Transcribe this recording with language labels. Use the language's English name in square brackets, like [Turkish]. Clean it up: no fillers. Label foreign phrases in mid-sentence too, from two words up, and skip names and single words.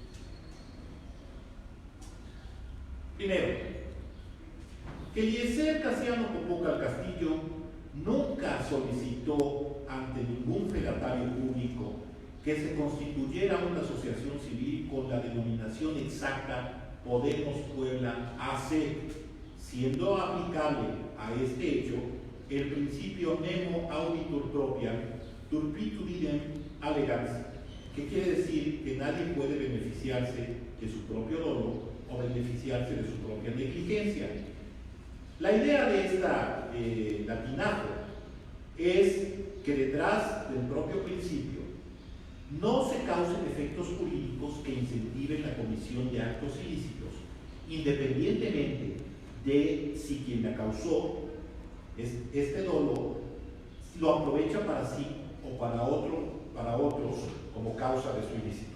[Spanish] Primero, que Eliezer Casiano Popocal Castillo nunca solicitó ante ningún fedatario público que se constituyera una asociación civil con la denominación exacta Podemos Puebla AC, siendo aplicable a este hecho el principio [Latin] nemo auditur propriam turpitu idem allegans, [Spanish] que quiere decir que nadie puede beneficiarse de su propio dolo o beneficiarse de su propia negligencia. La idea de esta latinajo es que detrás del propio principio no se causen efectos jurídicos que incentiven la comisión de actos ilícitos, independientemente de si quien la causó este dolo lo aprovecha para sí o para otros como causa de su ilícito.